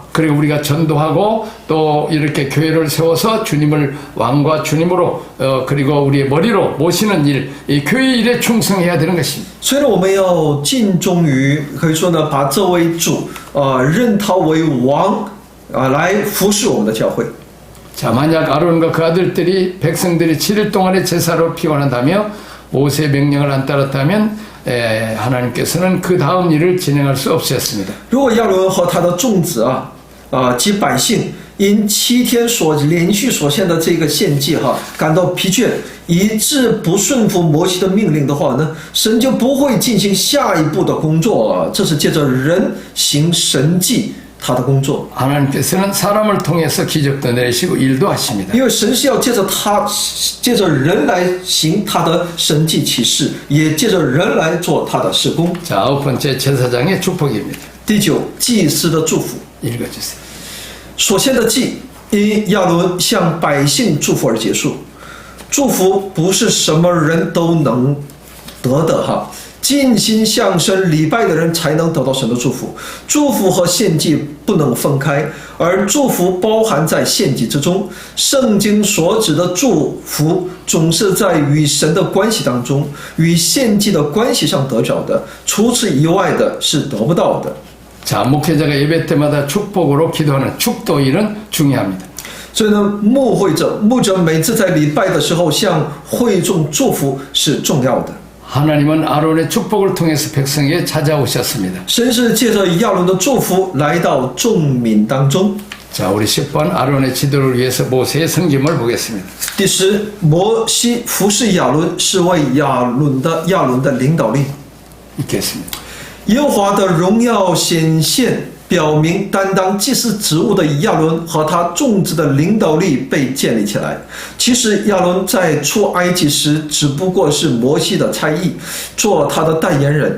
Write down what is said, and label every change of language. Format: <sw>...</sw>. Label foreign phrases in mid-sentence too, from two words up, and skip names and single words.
<ko>그리고 우리가 전도하고 또 이렇게 교회를 세워서 주님을 왕과 주님으로 그리고 우리의 머리로 모시는 일, 이 교회 일에 충성해야 되는 것입니다.</ko> <zh>所以呢，我们要尽忠于，可以说呢，把这位主认他为王来服侍我们的教会。</zh> <ko>자, 만약 아론과 그 아들들이 백성들이 7일 동안의 제사로 피곤하다며 모세의 명령을 안 따랐다면 하나님께서는 그 다음 일을 진행할 수 없었습니다.</ko> <zh>如果亚伦和他的众子及百姓因7天连续所献的这个献祭感到疲倦，以致不顺服摩西的命令的话呢，神就不会进行下一步的工作了。这是借着人行神迹。 他的工作，</zh> <ko>하나님께서는 사람을 통해서 기적도 내리시고 일도 하십니다.</ko> <zh>因为神是要借着人来行他的神迹奇事，也借着人来做他的事工。</zh> <ko>자, 9번째 제사장의 축복입니다.</ko> <zh>第9，祭司的祝福。</zh> <ko>읽어주세요.</ko> <zh>所献的祭因亚伦向百姓祝福而结束。祝福不是什么人都能得的尽心向神礼拜的人才能得到神的祝福。祝福和献祭不能分开，而祝福包含在献祭之中。圣经所指的祝福总是在与神的关系当中，与献祭的关系上得着的，除此以外的是得不到的。</zh> <ko>자, 목회자가 예배 때마다 축복으로 기도하는 축도일은 중요합니다.</ko> <zh>所以呢，牧者每次在礼拜的时候向会众祝福是重要的。</zh> <ko>하나님은 아론의 축복을 통해서 백성에게 찾아오셨습니다.</ko> <zh>神是借着亚伦的祝福来到众民当中。</zh> <ko>자, 우리 10번 아론의 지도를 위해서 모세의 성김을 보겠습니다.</ko> <zh>第10，摩西服侍亚伦是为亚伦的领导力。</zh> <ko>읽겠습니다.</ko> <zh>耶和华的荣耀显现表明担当祭司职务的亚伦和他众子的领导力被建立起来。其实亚伦在出埃及时只不过是摩西的差役，做他的代言人。</zh>